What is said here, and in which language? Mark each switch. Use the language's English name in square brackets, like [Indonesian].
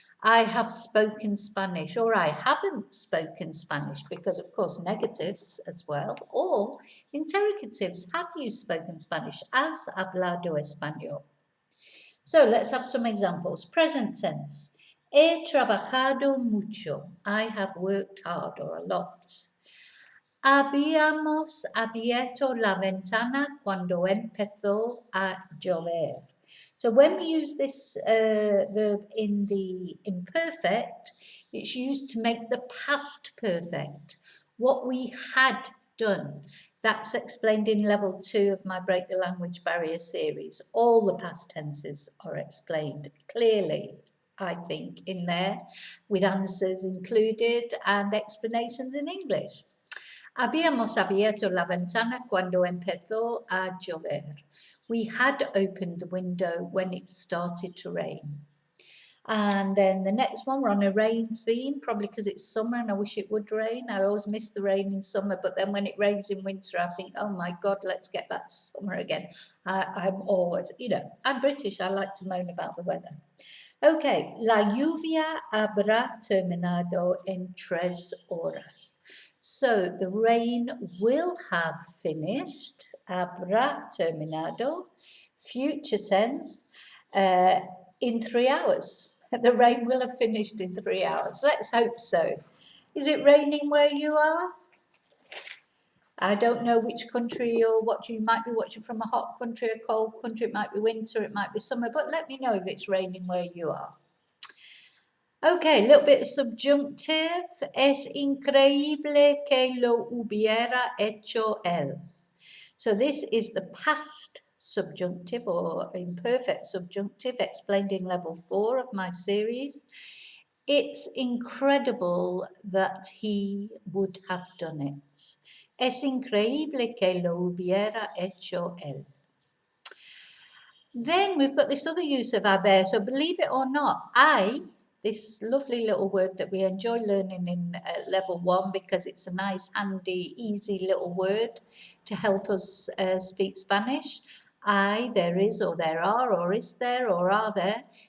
[English] I have spoken Spanish, or I haven't spoken Spanish, because of course negatives as well, or interrogatives. Have you spoken Spanish? [Spanish] ¿Has hablado español? [English] So let's have some examples. Present tense. [Spanish] He trabajado mucho. [English] I have worked hard or a lot. [Spanish] Habíamos abierto la ventana cuando empezó a llover. [English] So when we use this verb in the imperfect, it's used to make the past perfect. What we had done. That's explained in level 2 of my Break the Language Barrier series. All the past tenses are explained clearly, I think, in there, with answers included and explanations in English. [Spanish] Habíamos abierto la ventana cuando empezó a llover. [English] We had opened the window when it started to rain. And then the next one, we're on a rain theme, probably because it's summer and I wish it would rain. I always miss the rain in summer, but then when it rains in winter, I think, oh my God, let's get back to summer again. I'm always, I'm British, I like to moan about the weather. [Spanish] Okay, la lluvia habrá terminado en 3 horas. [English] So the rain will have finished, [Spanish] habrá terminado, [English] future tense, in 3 hours. The rain will have finished in 3 hours. Let's hope so. Is it raining where you are? I don't know which country you're watching. You might be watching from a hot country, a cold country. It might be winter, it might be summer, but let me know if it's raining where you are. Okay, a little bit of subjunctive. [Spanish] Es increíble que lo hubiera hecho él. [English] So this is the past subjunctive or imperfect subjunctive explained in level 4 of my series. It's incredible that he would have done it. [Spanish] Es increíble que lo hubiera hecho él. [English] Then we've got this other use of haber. So believe it or not, this lovely little word that we enjoy learning in level 1 because it's a nice, handy, easy little word to help us speak Spanish. There is, or there are, or is there, or are there.